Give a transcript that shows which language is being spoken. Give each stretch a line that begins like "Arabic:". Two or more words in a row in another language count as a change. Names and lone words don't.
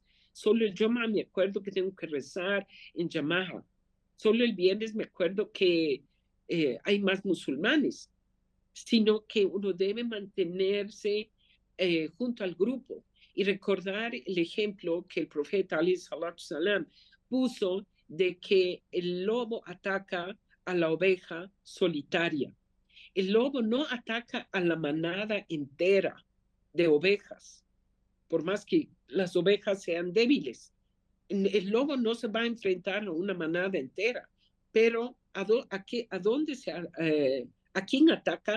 Spanish: Solo el Yom me acuerdo que tengo que rezar en Yamaha. Solo el viernes me acuerdo que hay más musulmanes, sino que uno debe mantenerse junto al grupo y recordar el ejemplo que el profeta
Arabic: عليه الصلاة السلام
Spanish: puso de que el lobo ataca a la oveja solitaria. El lobo no ataca a la manada entera de ovejas, por más que las ovejas sean débiles. El lobo no se va a enfrentar a una manada entera, pero ¿a dónde a quién ataca?